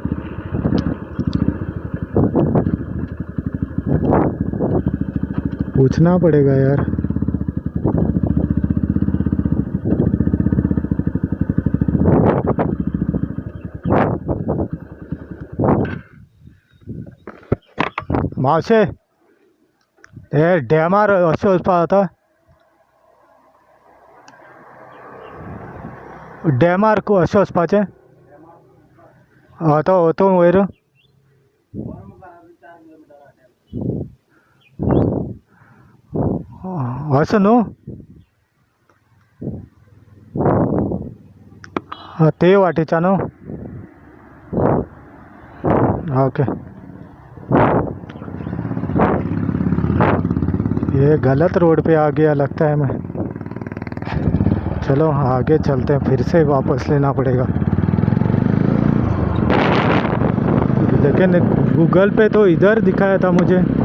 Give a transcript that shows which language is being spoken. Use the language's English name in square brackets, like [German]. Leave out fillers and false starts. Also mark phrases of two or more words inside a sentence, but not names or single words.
[Hindi] पूछना पड़ेगा यार। [Konkani] मावशे हे डॅमार अशें वचपा जाता? डॅमार अशें वचपाचें? आतां वतो वयर असं न्हू? ते वाटेच्यान न्हू? ओके। [Hindi] ये गलत रोड पे आ गया लगता है मैं। चलो आगे चलते हैं, फिर से वापस लेना पड़ेगा। लेकिन गूगल पे तो इधर दिखाया था मुझे।